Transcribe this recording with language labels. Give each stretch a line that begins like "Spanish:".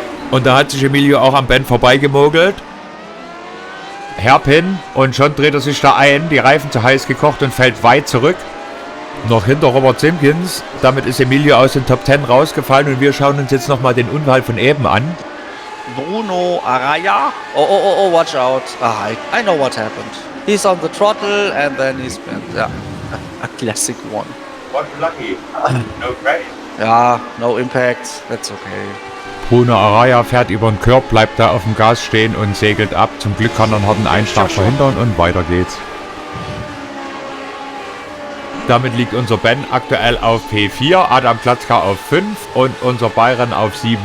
German: Und da hat sich Emilio auch am Ben vorbeigemogelt. Hairpin, und schon dreht er sich da ein, die Reifen zu heiß gekocht und fällt weit zurück. Noch hinter Robert Simpkins. Damit ist Emilio aus den Top 10 rausgefallen und wir schauen uns jetzt nochmal den Unfall von eben an.
English: Bruno Araya. Oh, watch out. I know what happened. He's on the throttle and then he's bent. Yeah, a classic one. What lucky. No crash. Ja, no impact. That's okay.
German: Bruno Araya fährt über den Curb, bleibt da auf dem Gas stehen und segelt ab. Zum Glück kann er einen harten Einschlag verhindern und weiter geht's. Damit liegt unser Ben aktuell auf P4, Adam Klatzka auf 5 und unser Byron auf 7.